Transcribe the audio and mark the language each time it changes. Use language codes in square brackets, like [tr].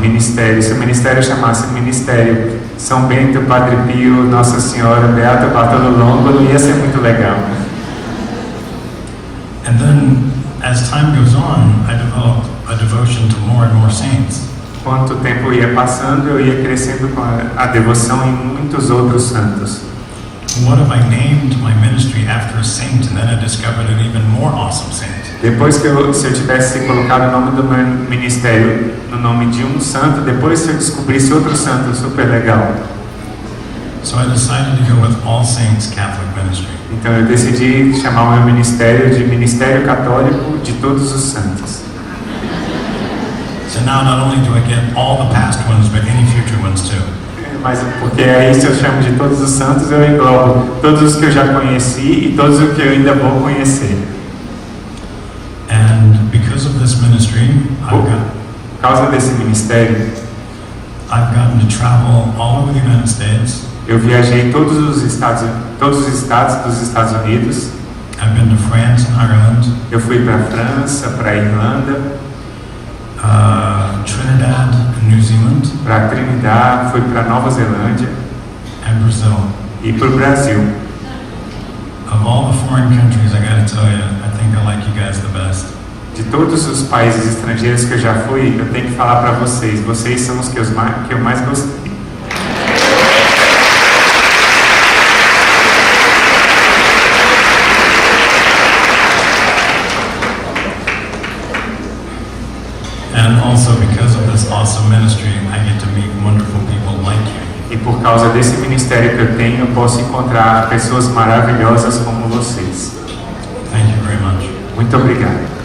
[pt] Ministério, se o ministério chamasse Ministério São Bento, Padre Pio, Nossa Senhora, Beato Bartolo Longo, não ia ser muito legal. [en] And then, as time goes on, I developed a devotion to more and more saints. [pt] Quanto o tempo ia passando, eu ia crescendo com a devoção em muitos outros santos. [en] What if I named my ministry after a saint and then I discovered an even more awesome saint? [pt] Depois se eu tivesse colocado o nome do meu ministério no nome de um santo, depois se eu descobrisse outro santo super legal. [en] So I decided to go with All Saints Catholic Ministry. [pt] Então eu decidi chamar o meu ministério de Ministério Católico de Todos os Santos. [en] So now not only do I get all the past ones, but any future ones too. [pt] Mas porque aí se eu chamo de Todos os Santos, eu englobo todos os que eu já conheci e todos os que eu ainda vou conhecer. [en] And because of this ministry, [pt] por causa desse ministério, [en] I've gotten to travel all over the United States. [pt] Eu viajei todos os estados dos Estados Unidos. [en] I've been to France and Ireland. [pt] Eu fui para a França, para a Irlanda, [en] Trinidad and New Zealand, [pt] para Trinidad, fui para Nova Zelândia [en] and Brazil. [pt] e para o Brasil. [en] Of all the foreign countries, I gotta tell you, I think I like you guys the best. [pt] De todos os países estrangeiros que eu já fui, eu tenho que falar para vocês. Vocês são os que eu mais gostei. [en] And also because of this awesome ministry, I get to meet wonderful people like you. [pt] E por causa desse ministério que eu tenho, eu posso encontrar pessoas maravilhosas como vocês. [en] Thank you very much. [pt] Muito obrigado.